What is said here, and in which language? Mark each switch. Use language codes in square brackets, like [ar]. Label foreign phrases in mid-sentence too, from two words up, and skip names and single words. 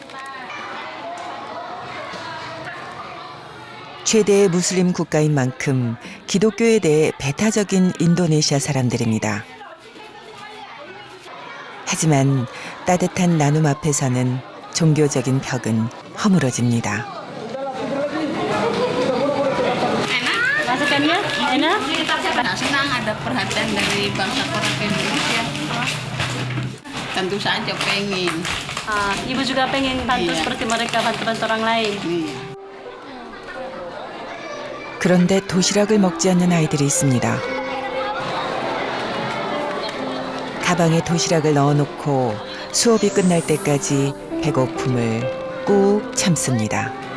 [ko] 최대의 무슬림 국가인 만큼 기독교에 대해 배타적인 인도네시아 사람들입니다. 하지만 따뜻한 나눔 앞에서는 종교적인 벽은 허물어집니다. [id] Masakannya enak? Senang ada perhatian dari bangsa orang Indonesia. Tentu saja pengen. Ibu juga pengen bantu seperti mereka bantu orang lain. [ko] 그런데 도시락을 먹지 않는 아이들이 있습니다. 가방에 도시락을 넣어놓고 수업이 끝날 때까지 배고픔을 꾹 참습니다.